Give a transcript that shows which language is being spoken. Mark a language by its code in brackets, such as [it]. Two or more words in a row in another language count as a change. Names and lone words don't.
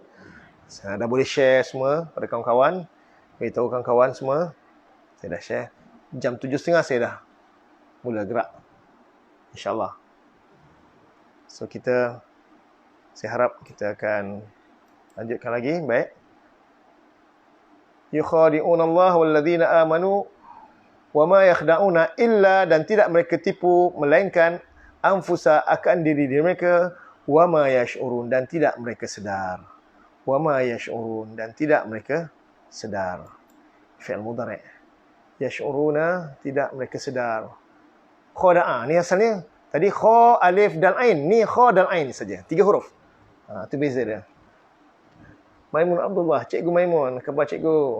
[ms] Saya dah boleh share semua pada kawan-kawan. Beritahu kawan-kawan semua. Saya dah share. Jam 7.30 saya dah mula gerak. InsyaAllah. So saya harap kita akan lanjutkan lagi. Baik. [ar] يخادعون الله والذين آمنوا وما يخدعون إلا, [ms] dan tidak mereka tipu melainkan anfusa akan diri mereka, [ar] وما يشعرون, [ms] dan tidak mereka sedar. [ar] وما يشعرون, [ms] dan tidak mereka sedar. [ar] فعل مضارع'. [ms] Yash'uruna, tidak mereka sedar. Khada'a ni asalnya tadi kha, alif dan ain. Ni kha dan ain saja. 3 huruf. Itu beza dia. Maimun Abdullah, Cikgu Maimun, khabar cikgu.